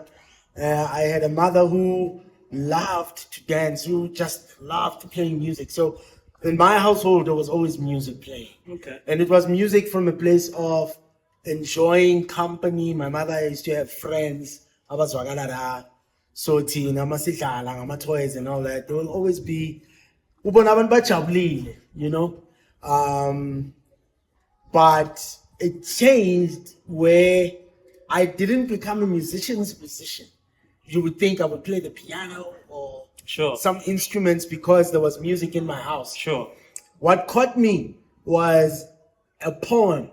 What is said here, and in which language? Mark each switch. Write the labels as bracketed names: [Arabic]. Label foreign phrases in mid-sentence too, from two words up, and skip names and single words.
[English] I had a mother who loved to dance, who just loved playing music. So in my household, there was always music playing. Okay. And it was music from a place of enjoying company. My mother used to have friends. [Zulu] So tina masidlala ngama toys [English] and all that. There will always be [Zulu] ubona abantu bajabulile, [English] you know. But it changed where I didn't become a musician's musician. You would think I would play the piano or some instruments because there was music in my house. Sure. What caught me was a poem.